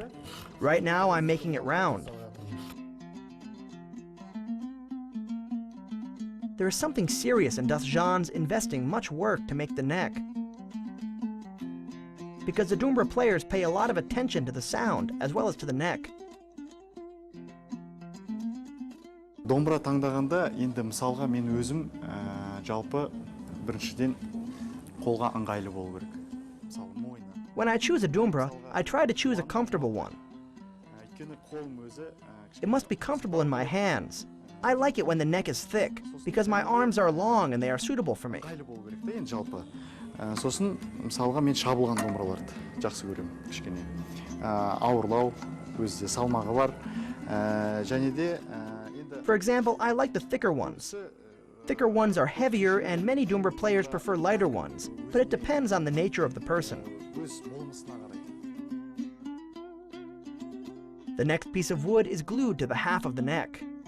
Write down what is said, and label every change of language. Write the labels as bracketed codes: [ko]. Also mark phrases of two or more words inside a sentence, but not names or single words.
[en] Right now I'm making it round. There is something serious in Jans investing much work to make the neck. Because the dombra players pay a lot of attention to the sound as well as to the neck. [kk] Dombra таңдағанда енді мысалға мен өзім жалпы біріншіден қолға ыңғайлы болу керек. [en] When I choose a dombra, I try to choose a comfortable one. It must be comfortable in my hands. I like it when the neck is thick, because my arms are long and they are suitable for me. [kk] Сосын мысалға мен шабылған домбыраларды жақсы көремін кішкене. Ауырлау, өзі салмағы бар. Және де [en] For example, I like the thicker ones. Thicker ones are heavier and many dombra players prefer lighter ones, but it depends on the nature of the person. The next piece of wood is glued to the half of the neck.